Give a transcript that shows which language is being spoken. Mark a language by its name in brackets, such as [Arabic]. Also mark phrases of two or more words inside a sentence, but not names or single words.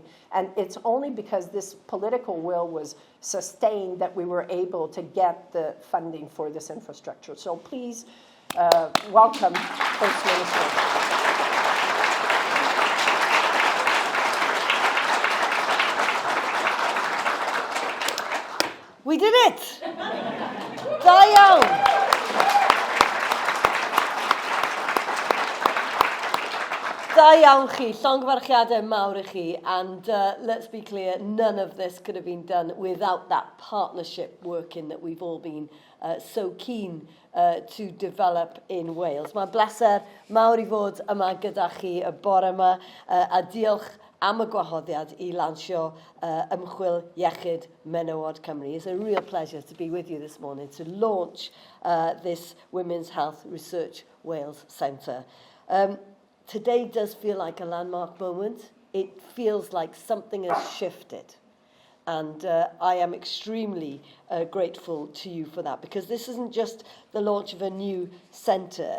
[English] And it's only because this political will was sustained that we were able to get the funding for this infrastructure. So please welcome First Minister. We did it! [Welsh] Da iawn! Da iawn chi, llongyfarchiadau mawr I chi, [English] and let's be clear, none of this could have been done without that partnership working that we've all been so keen to develop in Wales. [Welsh] Mae'n bleser mawr I fod yma gyda chi y bore yma, a diolch am y gwahoddiad I lansio ymchwil iechyd menywod Cymru. [English] It's a real pleasure to be with you this morning to launch this Women's Health Research Wales Centre. Today does feel like a landmark moment. It feels like something has shifted. And I am extremely grateful to you for that, because this isn't just the launch of a new centre.